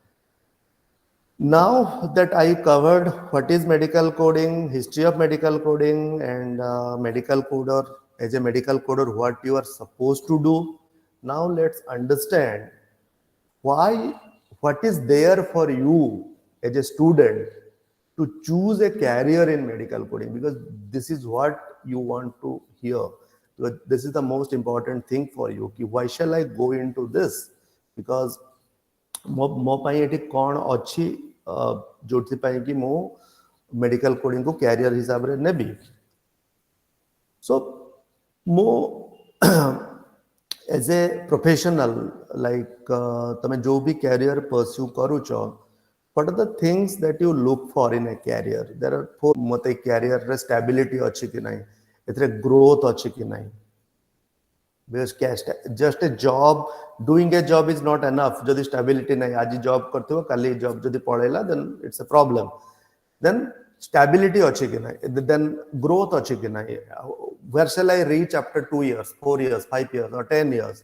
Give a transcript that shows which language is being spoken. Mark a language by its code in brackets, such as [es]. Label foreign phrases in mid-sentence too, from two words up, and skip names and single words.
[en] Now that I covered what is medical coding, history of medical coding, and medical coder, as a medical coder, what you are supposed to do, now let's understand what is there for you as a student to choose a career in medical coding, because this is what you want to hear. Because this is the most important thing for you. Why shall I go into this? Because [or] ମୋ ପାଇଁ ଏଠି କ'ଣ ଅଛି ଯୋଉଥିପାଇଁ କି ମୁଁ [en] medical coding [or] କୁ କ୍ୟାରିୟର ହିସାବରେ ନେବି. So ମୁଁ [en] as a professional, like [or] ତମେ ଯୋଉ ବି କ୍ୟାରିୟର pursue କରୁଛ, [en] what are the things that you look for in a career? There are four. [or] ମତେ କ୍ୟାରିୟର ରେ stability ଅଛି କି ନାହିଁ, ଏଥିରେ growth ଅଛି କି ନାହିଁ. [en] Because just a job, doing a job is not enough. [or] ଯଦି stability ନାହିଁ, ଆଜି job କରୁଥିବ, କାଲି job ଯଦି ପଡ଼ିଲା, [en] then it's a problem. [or] Then stability achi ki nahi, then growth achi ki nahi. [en] Where shall I reach after 2 years, 4 years, 5 years, or 10 years?